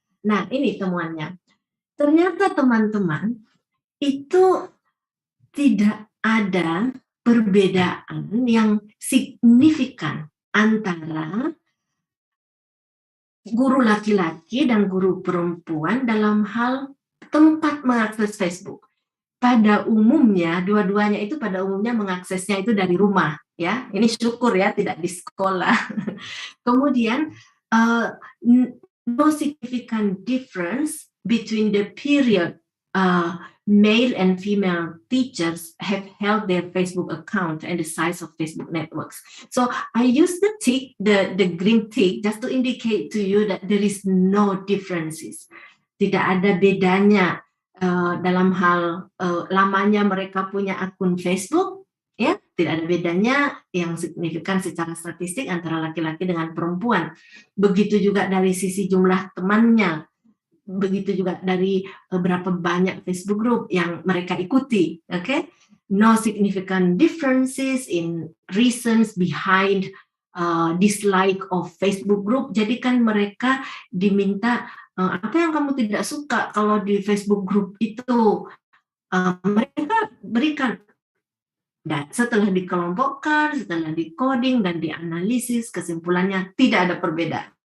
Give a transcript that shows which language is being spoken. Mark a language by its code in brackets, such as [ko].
[id] Nah, ini temuannya. Ternyata teman-teman itu tidak ada perbedaan yang signifikan antara guru laki-laki dan guru perempuan dalam hal tempat mengakses Facebook. pada umumnya dua-duanya itu pada umumnya mengaksesnya itu dari rumah, ya. Ini syukur ya tidak di sekolah. Kemudian [en] no significant difference between the period male and female teachers have held their Facebook account and the size of Facebook networks. So I use the tick, the green tick, just to indicate to you that there is no differences. [id] Tidak ada bedanya dalam hal lamanya mereka punya akun Facebook, ya, tidak ada bedanya yang signifikan secara statistik antara laki-laki dengan perempuan. Begitu juga dari sisi jumlah temannya. Begitu juga dari berapa banyak Facebook group yang mereka ikuti, okay? [en] No significant differences in reasons behind dislike of Facebook group. [id] Jadi kan mereka diminta apa yang kamu tidak suka kalau di Facebook group itu, mereka berikan. Dan setelah dikelompokkan, setelah di-coding dan dianalisis, kesimpulannya tidak ada perbedaan.